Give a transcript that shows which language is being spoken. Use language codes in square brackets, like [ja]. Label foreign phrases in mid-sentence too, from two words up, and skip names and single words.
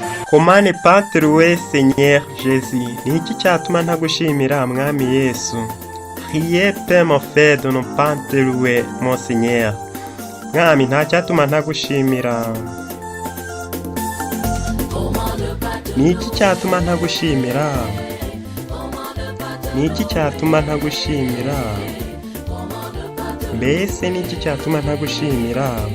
[fr] Comment ne pas te louer, Seigneur Jésus? [rw] Ni iki cyatuma ntagushimira, Mwami Yesu? [fr] Priez, Père mon frère, de ne pas te louer, mon Seigneur. [rw] Mwami, nta cyatuma ntagushimira. Ni iki cyatuma ntagushimira? Ni iki cyatuma ntagushimira? Mbese ni iki cyatuma ntagushimira?